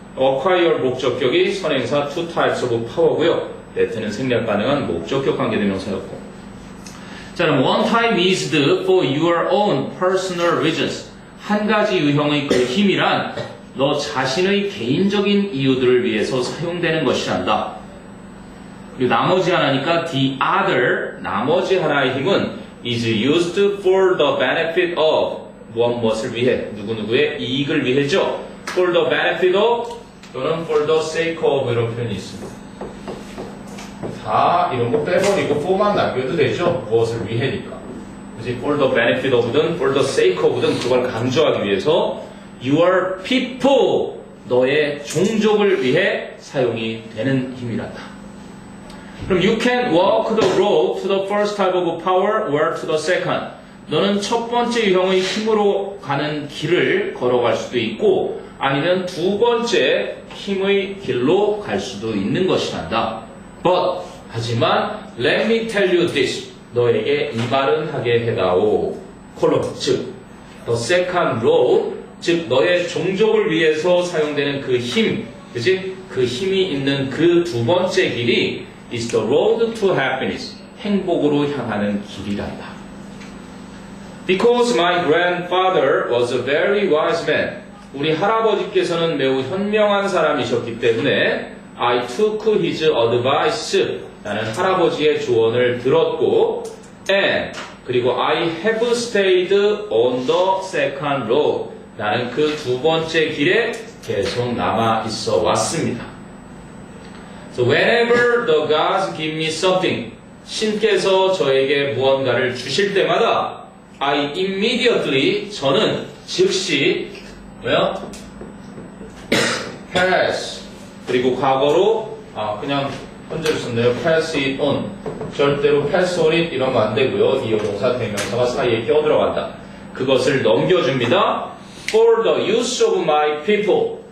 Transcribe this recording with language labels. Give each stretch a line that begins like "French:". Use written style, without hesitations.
Korean: acquire 목적격이 선행사 two types of power고요. that는 생략 가능한 목적격 관계대명사였고. 자, 그럼
English: one time is for your own personal reasons.
Korean: 한 가지 유형의 그 힘이란 너 자신의 개인적인 이유들을 위해서 사용되는 것이란다. 그리고 나머지 하나니까
English: the other,
Korean: 나머지 하나의 힘은
English: is used for the benefit of
Korean: 무엇을 위해, 누구누구의 이익을 위해죠.
English: for the benefit of 또는 for the sake of
Korean: 이런 표현이 있습니다. 다 이런 거 빼버리고 for만 남겨도 되죠. 무엇을 위해니까. 그치?
English: for the benefit of
Korean: 든
English: for the sake of
Korean: 든 그걸 강조하기 위해서
English: your people,
Korean: 너의 종족을 위해 사용이 되는 힘이란다.
English: 그럼 you can walk the road to the first type of power or to the second.
Korean: 너는 첫 번째 유형의 힘으로 가는 길을 걸어갈 수도 있고 아니면 두 번째 힘의 길로 갈 수도 있는 것이란다.
English: But,
Korean: 하지만
English: let me tell you this.
Korean: 너에게 이 말은 하게 해다오. 콜론, 즉
English: the second road,
Korean: 즉 너의 종족을 위해서 사용되는 그 힘, 그치? 그 힘이 있는 그 두 번째 길이
English: is the road to happiness.
Korean: 행복으로 향하는 길이란다.
English: Because my grandfather was a very wise man.
Korean: 우리 할아버지께서는 매우 현명한 사람이셨기 때문에
English: I took his advice.
Korean: 나는 할아버지의 조언을 들었고
English: and 그리고 I have stayed on the second road.
Korean: 나는 그 두 번째 길에 계속 남아 있어 왔습니다.
English: So whenever the gods give me something,
Korean: 신께서 저에게 무언가를 주실 때마다
English: I immediately,
Korean: 저는 즉시 뭐요? pass 그리고 과거로 그냥 현재로 썼네요.
English: pass it on.
Korean: 절대로
English: pass on it
Korean: 이러면 안 되고요. 이어동사 대명사가 사이에 끼어들어간다. 그것을 넘겨줍니다.
English: For the use of my people.